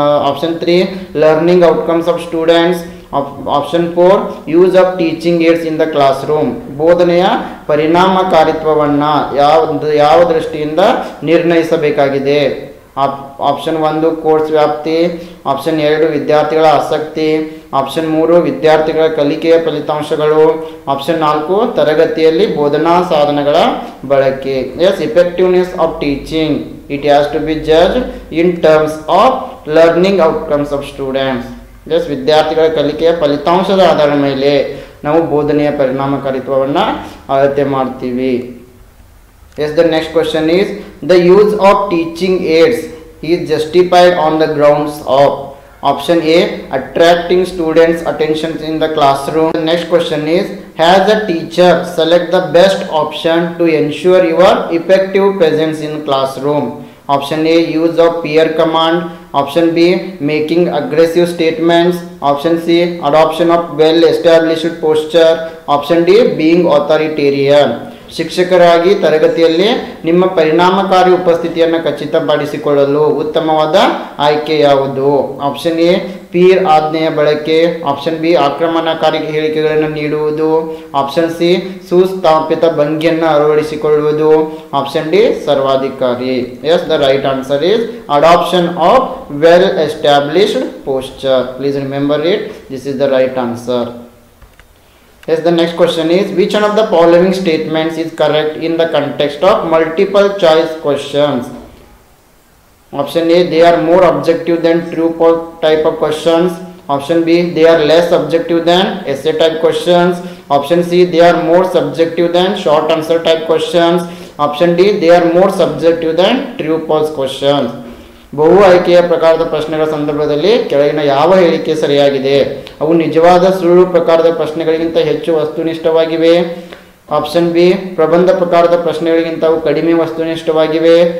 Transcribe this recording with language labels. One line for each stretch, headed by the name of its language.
English: Option 3, learning outcomes of students. Option 4, use of teaching aids in the classroom.
Kannada: ಬೋಧನೆಯ ಪರಿಣಾಮಕಾರಿತ್ವವನ್ನು ಯಾವ ದೃಷ್ಟಿಯಿಂದ ನಿರ್ಣಯಿಸಬೇಕಾಗಿದೆ? Option 1 course ವ್ಯಾಪ್ತಿ. Option 2 ವಿದ್ಯಾರ್ಥಿಗಳ ಆಸಕ್ತಿ. ಆಪ್ಷನ್ 3 ವಿದ್ಯಾರ್ಥಿಗಳ ಕಲಿಕೆಯ ಫಲಿತಾಂಶಗಳು. ಆಪ್ಷನ್ 4 ತರಗತಿಯಲ್ಲಿ ಬೋಧನಾ ಸಾಧನಗಳ ಬಳಕೆ.
English: Yes, effectiveness of teaching, it has to be judged in terms of learning outcomes of students.
Kannada: S, ವಿದ್ಯಾರ್ಥಿಗಳ ಕಲಿಕೆಯ ಫಲಿತಾಂಶದ ಆಧಾರದ ಮೇಲೆ ನಾವು ಬೋಧನೆಯ ಪರಿಣಾಮಕಾರಿತ್ವವನ್ನು ಅಳತೆ ಮಾಡ್ತೀವಿ.
English: Yes, the next question is, the use of teaching aids is justified on the grounds of. Option A, attracting students' attention in the classroom. The next question is, has the teacher select the best option to ensure your effective presence in classroom? Option A, use of peer command. Option B, making aggressive statements. Option C, adoption of well established posture. Option D, being authoritarian.
Kannada: ಶಿಕ್ಷಕರಾಗಿ ತರಗತಿಯಲ್ಲಿ ನಿಮ್ಮ ಪರಿಣಾಮಕಾರಿ ಉಪಸ್ಥಿತಿಯನ್ನು ಖಚಿತಪಡಿಸಿಕೊಳ್ಳಲು ಉತ್ತಮವಾದ ಆಯ್ಕೆ ಯಾವುದು? Option A peer ಆಜ್ಞೆಯ ಬಳಕೆ, ಆಪ್ಷನ್ ಬಿ ಆಕ್ರಮಣಕಾರಿ ಹೇಳಿಕೆಗಳನ್ನು ನೀಡುವುದು, ಆಪ್ಷನ್ ಸಿ ಸುಸ್ಥಾಪಿತ ಭಂಗಿಯನ್ನು ಅಳವಡಿಸಿಕೊಳ್ಳುವುದು, ಆಪ್ಷನ್ ಡಿ ಸರ್ವಾಧಿಕಾರಿ.
English: Yes, the right answer is adoption of well established posture. Please remember it, this is the right answer. Yes, the next question is which one of the following statements is correct in the context of multiple choice questions? Option A, they are more objective than true type of questions. Option B, they are less objective than essay type questions. Option C, they are more subjective than short answer type questions. Option D, they are more subjective than true false questions.
Kannada: ಬಹು ಆಯ್ಕೆಯ ಪ್ರಕಾರದ ಪ್ರಶ್ನೆಗಳ ಸಂದರ್ಭದಲ್ಲಿ ಕೆಳಗಿನ ಯಾವ ಹೇಳಿಕೆ ಸರಿಯಾಗಿದೆ? ಅವು ನಿಜವಾದ ಸುಳ್ಳು ಪ್ರಕಾರದ ಪ್ರಶ್ನೆಗಳಿಗಿಂತ ಹೆಚ್ಚು ವಸ್ತುನಿಷ್ಠವಾಗಿವೆ. ಆಪ್ಷನ್ ಬಿ, ಪ್ರಬಂಧ ಪ್ರಕಾರದ ಪ್ರಶ್ನೆಗಳಿಗಿಂತ ಅವು ಕಡಿಮೆ ವಸ್ತುನಿಷ್ಠವಾಗಿವೆ.